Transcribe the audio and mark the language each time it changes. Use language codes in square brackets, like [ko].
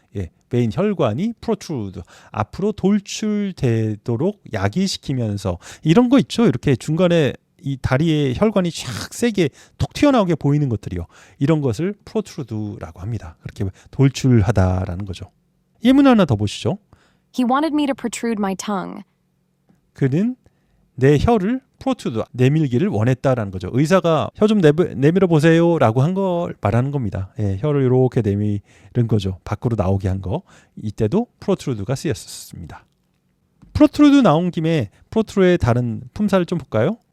[ko] 예, vein 혈관이 protrude, 앞으로 돌출되도록 야기시키면서 이런 거 있죠. 이렇게 중간에 이 다리의 혈관이 쫙 세게 톡 튀어나오게 보이는 것들이요. 이런 것을 protrude라고 합니다. 그렇게 돌출하다라는 거죠. 예문 하나 더 보시죠. [en] He wanted me to protrude my tongue. [ko] 그는 내 혀를 프로트루드, 내밀기를 원했다라는 거죠. 의사가 혀 좀 내밀어 보세요라고 한 걸 말하는 겁니다. 예, 혀를 이렇게 내밀은 거죠. 밖으로 나오게 한 거. 이때도 프로트루드가 쓰였습니다. 프로트루드 나온 김에 프로트루드의 다른 품사를 좀 볼까요?